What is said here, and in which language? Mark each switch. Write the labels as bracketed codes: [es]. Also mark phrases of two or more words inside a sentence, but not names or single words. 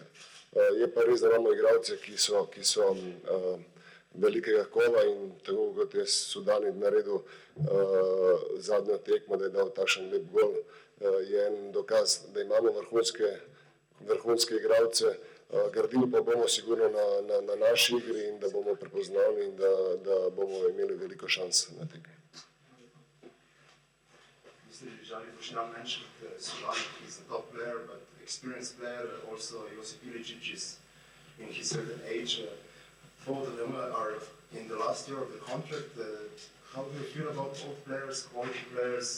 [sl] Je pa res, da imamo igralce, ki so velikega kova, in tako kot je Sudani naredil zadnjo tekmo, da je dal takšen lep gol, je en dokaz, da imamo vrhunske igralce. Gradili pa bomo sigurno na naši igri in da bomo prepoznavni in da bomo imeli veliko šans na tekmi. [en] Mr. Yevgeny Bushnell mentioned Sudani is a top player, but experienced player. Also, Josip Ilicic is in his certain age. Both of them are in the last year of the contract. How do you feel about both players, quality players?